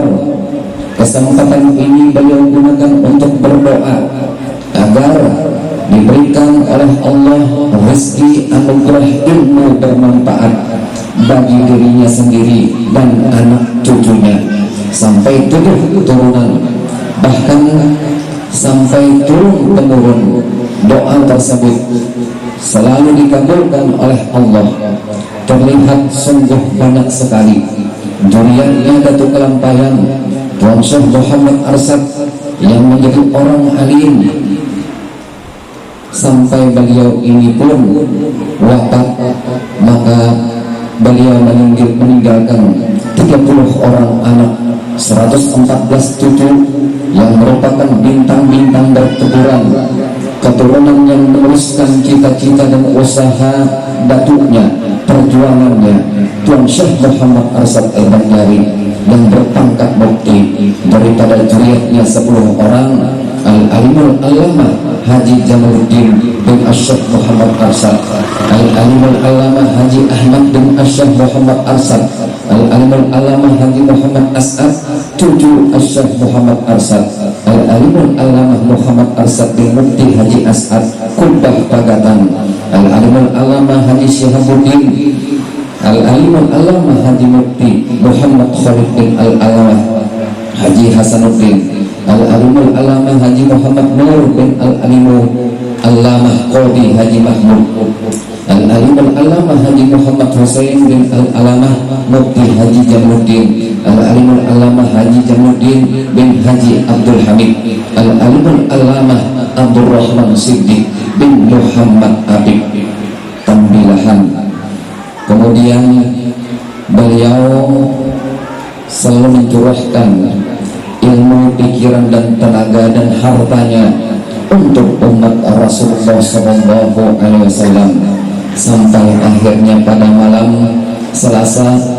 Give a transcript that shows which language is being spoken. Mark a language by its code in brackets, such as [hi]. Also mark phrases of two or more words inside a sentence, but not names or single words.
[id] Kesempatan ini beliau gunakan untuk berdoa agar diberikan oleh Allah rezeki anugerah ilmu bermanfaat bagi dirinya sendiri dan anak cucunya sampai 7 turunan, bahkan sampai turun temurun. Doa tersebut selalu dikabulkan oleh Allah. Terlihat sungguh banyak sekali juriatnya Datuk Kelampayan Tuan Syekh Muhammad Arsyad yang menjadi orang alim, sampai beliau ini pun wafat. Maka beliau meninggalkan 30 orang anak, 114 cucu yang merupakan bintang-bintang berteburan, keturunan yang meneruskan cita-cita dan usaha datuknya, perjuangannya Tuan Syekh Muhammad Arsyad Al-Banjari, yang berpangkat mufti. Daripada juriatnya 10 orang, Al-Alimul Allamah Haji Jamaluddin bin Asyaf Muhammad Arsyad, Al-Alimul Allamah Haji Ahmad bin Asyaf Muhammad Arsyad, Al-Alimul Allamah Haji Muhammad As'ad cucu Asyaf Muhammad Arsyad, Al-Alimul Allamah Muhammad Arsyad bin Mufti Haji As'ad Kubah Pagatan, Al-Alimul Allamah Haji Syihabuddin, Al-Alimul Allamah Haji Mufti Muhammad Khalid bin Al-Allamah Haji Hasanuddin, Al-Alimul Allamah Haji Muhammad Nur bin Al-Alimul Allamah Qadi Haji Mahmud, Al-Alimul Allamah Haji Muhammad Hussein bin Al-Allamah Mufti Haji Jamuddin, Al-Alimul Allamah Haji Jamuddin bin Haji Abdul Hamid, Al-Alimul Allamah Abdul Rahman Siddiq bin Muhammad Abid Tambilahan. Kemudian beliau selalu mencurahkan ilmu, pikiran dan tenaga dan hartanya untuk umat Rasulullah SAW, sampai akhirnya pada malam Selasa,